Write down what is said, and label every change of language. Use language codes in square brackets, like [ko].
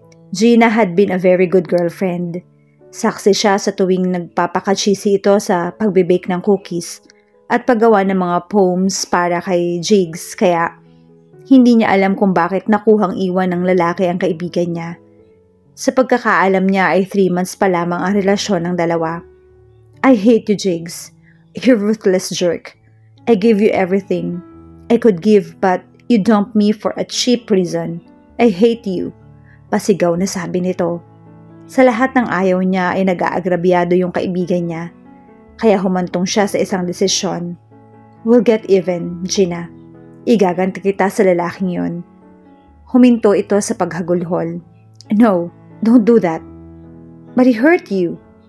[en] Gina had been a very good girlfriend. [tl] Saksi siya sa tuwing nagpapakachisi ito sa pagbibake ng cookies at paggawa ng mga poems para kay Jigs, kaya hindi niya alam kung bakit nakuhang iwan ng lalaki ang kaibigan niya. Sa pagkakaalam niya ay 3 months pa lamang ang relasyon ng dalawa. [en] I hate you, Jigs. You ruthless jerk. I gave you everything I could give, but you dumped me for a cheap reason. I hate you. [tl] Pasigaw na sabi nito. Sa lahat ng ayaw niya ay nag-aagrabyado yung kaibigan niya. Kaya humantong siya sa isang desisyon. [en] We'll get even, [tl] Gina. Igaganti kita sa lalaking yun. Huminto ito sa paghagulhol. [en] No, don't do that. But he hurt you.